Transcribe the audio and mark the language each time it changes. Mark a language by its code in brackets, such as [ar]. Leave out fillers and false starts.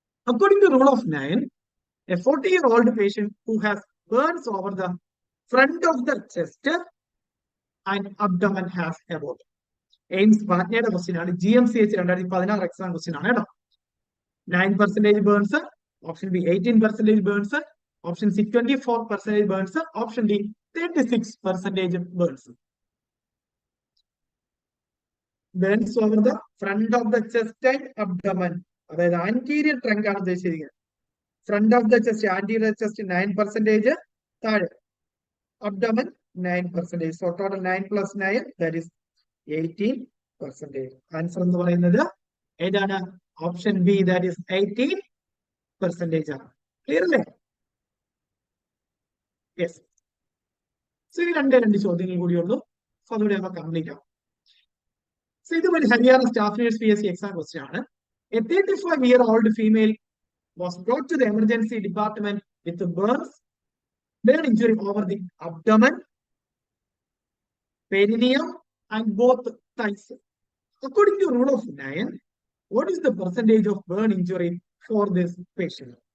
[en] According to rule of 9, a 40-year-old patient who has burns over the front of the chest and abdomen has about. [ml] AIIMS പാറ്റ്നയുടെ question ആണ്. GMCH 2016 exam question ആണ് കേട്ടോ. 9% burns, option B 18% burns, option C 24% burns, option D 36% burns. Burns over the front of the chest and abdomen, അതായത് anterior trunk ആണ് ഉദ്ദേശിച്ചിരിക്കുന്നത്. Front of the chest, anterior chest 9%, താഴെ abdomen 9%. [en] So total 9 + 9 that is 18%. [ml] Answer എന്ന് പറയുന്നത് ഏതാണ്? Option B, that is 18% ആണ്. Clear അല്ലേ? Yes. So ഈ രണ്ട് ചോദ്യങ്ങൾ കൂടിയുള്ളൂ. സോ അതുകൂടി നമുക്ക് കംപ്ലീറ്റ് ആവും. സോ ഇത് ഒരു Haryana staff nurse PSC exam question ആണ്. [en] A 35-year-old female was brought to the emergency department with burn injury over the abdomen, perineum, and both thighs. According to rule of 9, what is the percentage of burn injury for this patient?